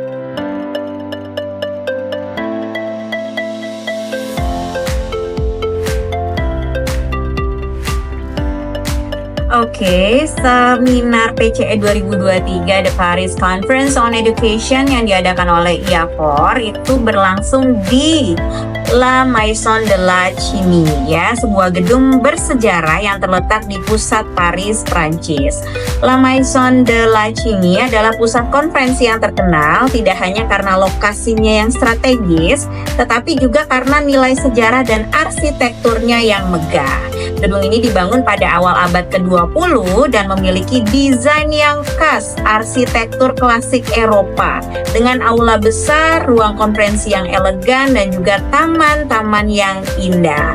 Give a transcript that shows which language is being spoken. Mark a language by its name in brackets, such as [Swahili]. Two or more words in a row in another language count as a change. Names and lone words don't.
[Indonesian] Oke, seminar PCE 2023 The Paris Conference on Education yang diadakan oleh IAFOR itu berlangsung di La Maison de la Chimie ya, sebuah gedung bersejarah yang terletak di pusat Paris, Prancis. La Maison de la Chimie adalah pusat konferensi yang terkenal tidak hanya karena lokasinya yang strategis, tetapi juga karena nilai sejarah dan arsitekturnya yang megah. Gedung ini dibangun pada awal abad ke-20 dan memiliki desain yang khas arsitektur klasik Eropa dengan aula besar, ruang konferensi yang elegan, dan juga taman-taman yang indah.